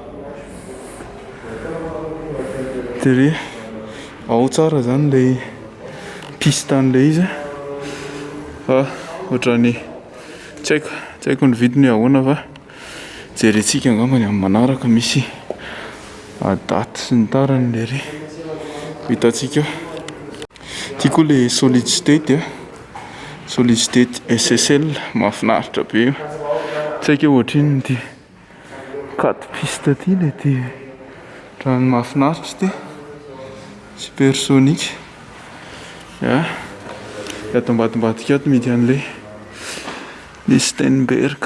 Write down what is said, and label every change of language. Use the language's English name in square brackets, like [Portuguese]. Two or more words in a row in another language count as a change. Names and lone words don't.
[Malagasy] De ao tsara zany le pistany le izy, fa ohatran'ny tsy haiko ny vidiny ahoana, fa jerentsika angambany amin'ny manaraka, misy daty sy ny tarany le ry hitantsika. Ty koa le [English] solid state solid state SSL, [Malagasy] mahafinaritra be io, tsy haiko hoe ohatrin'ny ty 4 piste ty le ty ohatran'ny mahafinaritra ty, supersonique. Ya, ato ambadimbadika ato midy an'le Steinberg.